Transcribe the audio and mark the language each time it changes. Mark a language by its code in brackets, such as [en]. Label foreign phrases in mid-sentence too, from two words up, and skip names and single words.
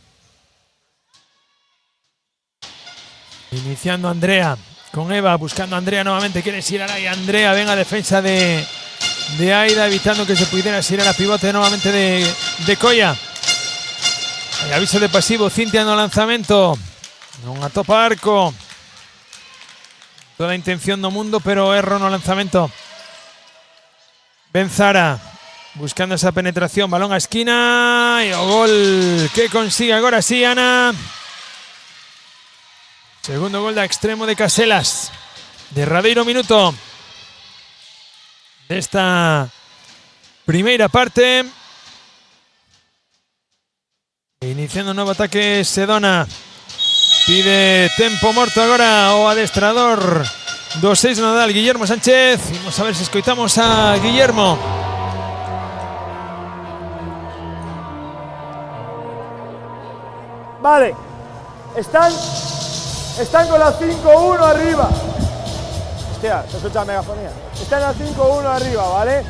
[es] Iniciando Andrea con Eva, buscando a Andrea nuevamente. Quiere girar ahí Andrea, venga defensa de Aida, evitando que se pudiera girar a pivote nuevamente de Coia. Hay aviso de pasivo, Cintia [gl] no lanzamento. Non atopa arco. Toda intención do mundo, pero erro no lanzamento. Benzara buscando esa penetración, balón a esquina e o gol que consigue agora sí, Ana. Segundo gol de extremo de Caselas. Derradeiro minuto desta primeira parte. [es] Iniciando un nuevo ataque Sedona. [gl] Pide tempo morto agora o adestrador do 6 Nadal, Guillermo Sánchez. Vamos a ver si escoitamos a Guillermo. [es] Vale, están con la 5-1 arriba. Hostia, se escucha la megafonía. Están a 5-1 arriba, ¿vale?